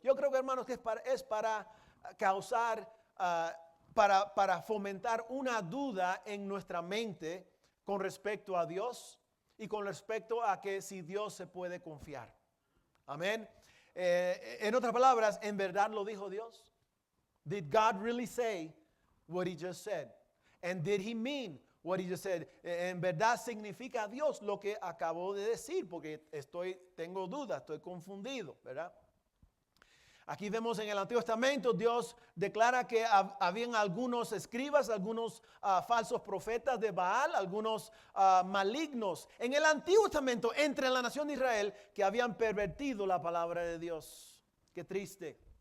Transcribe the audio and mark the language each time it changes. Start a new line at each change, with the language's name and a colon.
Spanish: Yo creo que, hermanos, que es para causar, para fomentar una duda en nuestra mente con respecto a Dios y con respecto a que si Dios se puede confiar. Amén. En otras palabras, ¿en verdad lo dijo Dios?
English: Did God really say what he just said? And did he mean what he just said?
Spanish: En verdad significa Dios lo que acabó de decir, porque tengo dudas, estoy confundido, ¿verdad? Aquí vemos en el Antiguo Testamento, Dios declara que habían algunos escribas, algunos falsos profetas de Baal, algunos malignos en el Antiguo Testamento entre la nación de Israel que habían pervertido la palabra de Dios. Qué triste.